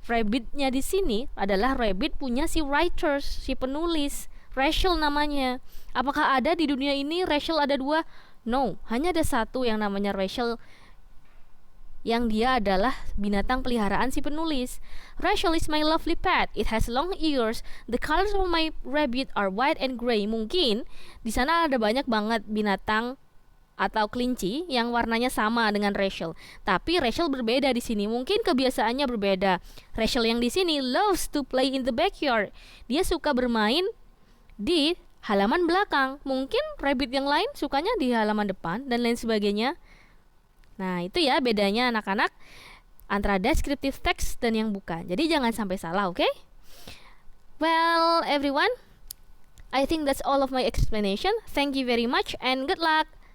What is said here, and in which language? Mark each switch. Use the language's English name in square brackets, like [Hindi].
[Indonesian] Rabbitnya di sini adalah rabbit punya si writers, si penulis. Rachel namanya. Apakah ada di dunia ini Rachel ada 2? No, hanya ada satu yang namanya Rachel, yang dia adalah binatang peliharaan si penulis. [English] Rachel is my lovely pet. It has long ears. The colors of my rabbit are white and gray. [Indonesian] Mungkin di sana ada banyak banget binatang atau kelinci yang warnanya sama dengan Rachel. Tapi Rachel berbeda di sini. Mungkin kebiasaannya berbeda. Rachel yang di sini [English] loves to play in the backyard. [Indonesian] Dia suka bermain di halaman belakang. Mungkin rabbit yang lain sukanya di halaman depan dan lain sebagainya. Nah, itu ya bedanya anak-anak antara descriptive text dan yang bukan. Jadi jangan sampai salah, oke? [English] Well, everyone, I think that's all of my explanation. Thank you very much and good luck.